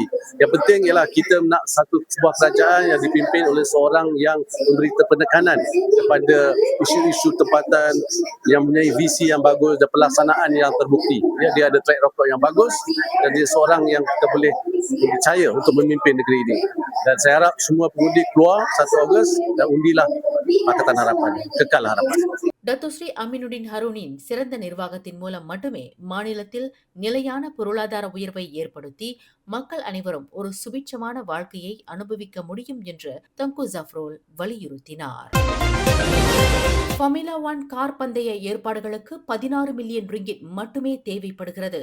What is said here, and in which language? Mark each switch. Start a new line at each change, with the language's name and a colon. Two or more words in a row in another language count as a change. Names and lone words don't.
Malay: Yang penting ialah kita nak sebuah kerajaan yang dipimpin oleh seorang yang memberi penekanan kepada isu-isu tempatan, yang mempunyai visi yang bagus dan pelaksanaan yang terbukti. Dia ada
English: track record
Malay: yang bagus dan dia seorang yang kita boleh percaya untuk memimpin negeri ini. Dan saya harap semua pengundi keluar 1 Ogos dan undilah Pakatan Harapan, kekal harapan.
Tamil: டத்து ஸ்ரீ அமீனுddin ஹருனின் சிறந்த நிர்வாகத்தின் மூலம் மட்டுமே மாநிலத்தில் நிலையான பொருளாதார உயர்வை ஏற்படுத்தி மக்கள் அனைவரும் ஒரு சுபிட்சமான வாழ்க்கையை அனுபவிக்க முடியும் என்று தங்கு ஜஃப்ரோல் வலியுறுத்தினார். ஃபார்முலா 1 கார் பந்தய ஏற்பாடுகளுக்கு 16 மில்லியன் ரிங்கிட் மட்டுமே தேவைப்படுகிறது.